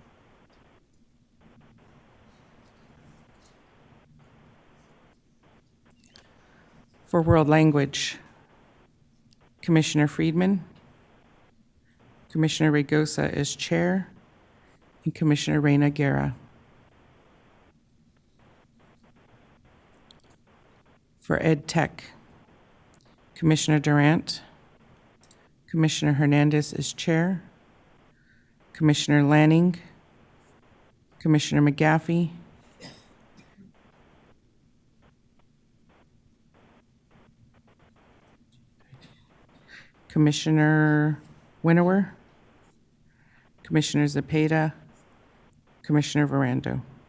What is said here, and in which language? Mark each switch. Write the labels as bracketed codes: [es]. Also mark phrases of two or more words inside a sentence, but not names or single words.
[en] For World Language, Commissioner Friedman, Commissioner Regosa is chair, and Commissioner Reyna Guerra. For Ed Tech, Commissioner Durant, Commissioner Hernandez is chair, Commissioner Lanning, Commissioner McGaffey, Commissioner Winnower, Commissioner Zepeda, Commissioner Verando.